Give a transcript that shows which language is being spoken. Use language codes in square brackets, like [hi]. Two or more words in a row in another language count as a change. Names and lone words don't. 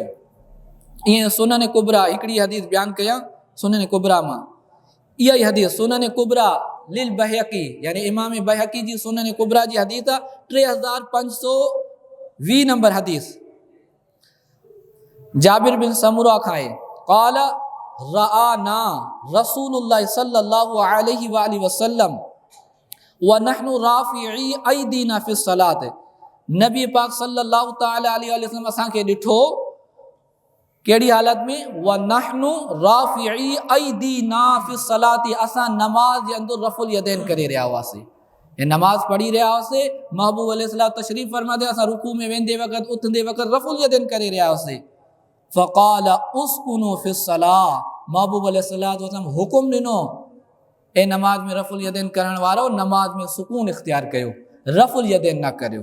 [sd] ईअं सुनन कुबरा हिकिड़ी हदीस बयानु कयां, सुनन कुबरा मां इहा ई हदीस सुनन कुबरा लिल बहकी, यानी इमाम बहकी जी सुनन कुबरा जी हदीस आहे, 3520 नंबर हदीस। [ar] जाबिर बिन समुरा खां قال رآنا رسول الله صلى الله عليه وسلم ونحن رافعي أيدينا في सलात, [sd] नबी पाक [ar] صلى الله تعالى عليه وسلم [sd] असांखे ॾिठो कहिड़ी हालत में, [ar] ونحن رافعي أيدينا في الصلاة, [sd] असां नमाज जे अंदरि [ar] رفع اليدين [sd] करे रहिया हुआसीं, ये नमाज पढ़ी रहिया हुआसीं, महबूब अलैहिस्सलाम तशरीफ़ फरमाते असां रुकू में वेंदे वक़्तु उथंदे वक़्तु [ar] رفع اليدين [sd] करे रहिया हुआसीं। [ar] فقال اسكنوا في الصلاة, [sd] महबूब अलैहिस्सलाम हुकुम ॾिनो ए नमाज में [ar] رفع اليدين [sd] करण वारो नमाज में सुकून इख्तियार कयो, [ar] رفع اليدين [sd] न करियो।